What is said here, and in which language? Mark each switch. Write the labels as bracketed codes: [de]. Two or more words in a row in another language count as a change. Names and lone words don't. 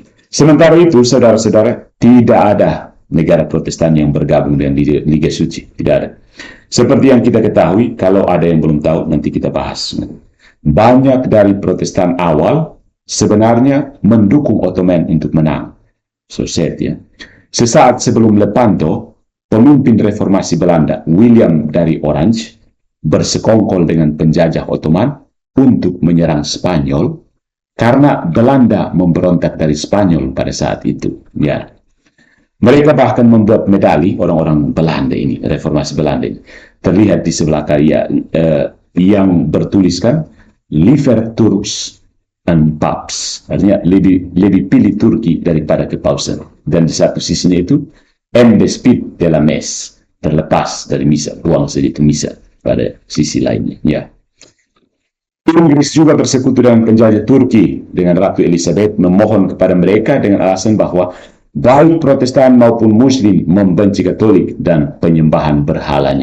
[id] Sementara itu, saudara-saudara, tidak ada negara Protestan yang bergabung dengan Liga Suci. Tidak ada. Seperti yang kita ketahui, kalau ada yang belum tahu, nanti kita bahas. Banyak dari Protestan awal sebenarnya mendukung Ottoman untuk menang. [en] So said, [id] ya. Sesaat sebelum Lepanto, pemimpin reformasi Belanda, William dari Orange, bersekongkol dengan penjajah Ottoman untuk menyerang Spanyol karena Belanda memberontak dari Spanyol pada saat itu. Ya. Mereka bahkan membuat medali orang-orang Belanda ini, reformasi Belanda ini. Terlihat di sebelah karya yang bertuliskan [nl] Liever Turks and Paps. [id] Artinya lebih pilih Turki daripada kepausan. Dan di satu sisinya itu [fr] en despit de la messe, [id] terlepas dari misa, buang saja itu misa pada sisi lainnya. Ya. Inggris juga bersekutu dengan penjajah Turki dengan Ratu Elizabeth, memohon kepada mereka dengan alasan bahwa baik Protestan maupun Muslim membenci Katolik dan penyembahan berhalanya.